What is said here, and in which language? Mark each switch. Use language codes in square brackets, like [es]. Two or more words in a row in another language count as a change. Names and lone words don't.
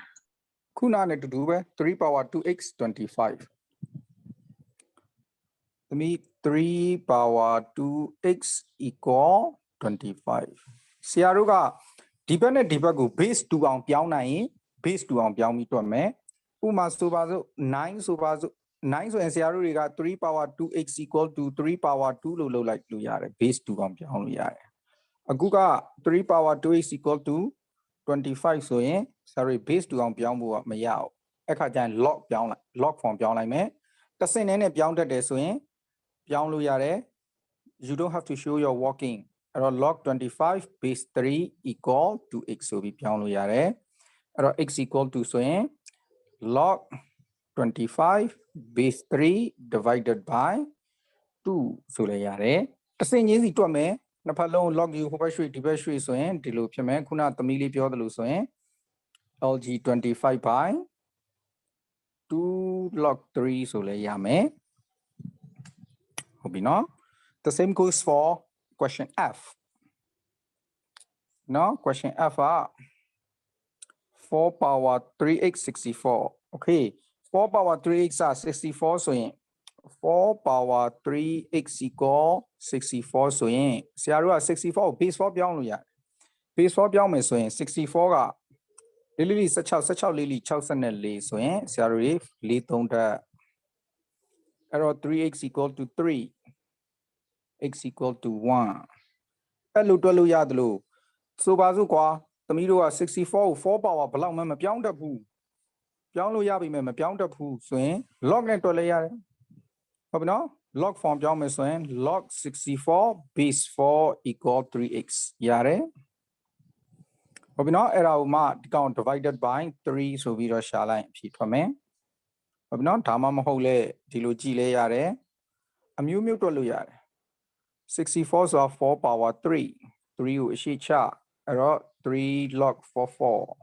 [my] ခုနနဲ့တူတူပဲ [en] 3 power 2x 25 [my] သမီး [en] 3 power 2x equal 25 [my] ဆရာတို့ကဒီဘက်နဲ့ဒီဘက်ကို base 2အောင်ပြောင်းနိုင်ရင် base 2အောင်ပြောင်းပြီးတွက်မယ်ဥပမာဆိုပါစို့9ဆိုပါ စို့9ဆိုရင်ဆရာတို့တွေက [en] 3 power 2x equal to 3 power 2 [my] လို့လုပ်လိုက်လို့ရတယ် base 2အောင်ပြောင်းလို့ရတယ်အခုက [en] 3 power 2x equal to 25 [my] ဆိုရင်ဆရာတို့ base 2အောင်ပြောင်းဖို့ကမရအောင်အဲ့ခါကျရင် log ပြောင်းလိုက် [en] log form [my] ပြောင်းလိုက်မယ်တစ်စင်းနဲ့ ပြောင်းတတ်တယ်ဆိုရင်ပြောင်းလို့ရတယ် [en] you don't have to show your working [my] အဲ့တော့ [en] log 25 base 3 equal to x [my] ဆိုပြီးပြောင်းလို့ရတယ်အဲ့တော့ [en] x equal to [my] ဆိုရင် [en] log 25 base 3 divided by 2 [my] ဆိုလဲရတယ်တစ်စင်းချင်းစီတွက်မယ်နှစ်ဖက်လုံး log ယူဟိုဘက်ရွှေ့ဒီဘက်ရွှေ့ဆိုရင်ဒီလိုဖြစ်မယ်ခုနသမီးလေးပြောသလိုဆိုရင် [en] lg 25 by [my] 2 log 3 ဆိုလဲရမယ်ဟုတ်ပြီနော် [en] the same goes for question F no question F 4 power 3x 64 [my] okay 4 power 3x 64ဆိုရင် [en] 4 power 3x equal 64 [my] ဆိုရင်ဆရာတို့က64ကို base 4ပြောင်းလို့ရတယ် base 4ပြောင်းမယ်ဆိုရင်64ကလေး လေး16လေးလေး64ဆိုရင်ဆရာတို့တွေ4 3တက်အဲ့တော့ [en] 3x equal to 3 x equal to 1 [my] အဲ့လိုတွက်လို့ရတယ်လို့ဆိုပါ စို့ကွာသမီးတို့က64ကို4 power ဘယ်လောက်မှမပြောင်းတတ်ဘူးပြောင်းလို့ရပြီမဲ့မပြောင်းတတ်ဘူးဆို ရင် log နဲ့တွက်လိုက်ရတယ်ဟုတ်ပြီနော် [en] log form [my] ပြောင်းမယ်ဆိုရင် [en] log 64 base 4 equal 3x [my] ရတယ်ဟုတ်ပြီနော်အဲ့ဒါကိုမှဒီကောင် [en] divided by 3 [my] ဆိုပြီးတော့ရှာလိုက်ဖြည့်ထွက်မယ်ဟုတ်ပြီနော်ဒါမှမဟုတ်လေဒီလိုကြည့်လဲရတယ်အမျိုးမျိုးတွက်လို့ရတယ်64ဆိုတာ4 power 3 3ကိုအရှိချအဲ့တော့3 log 44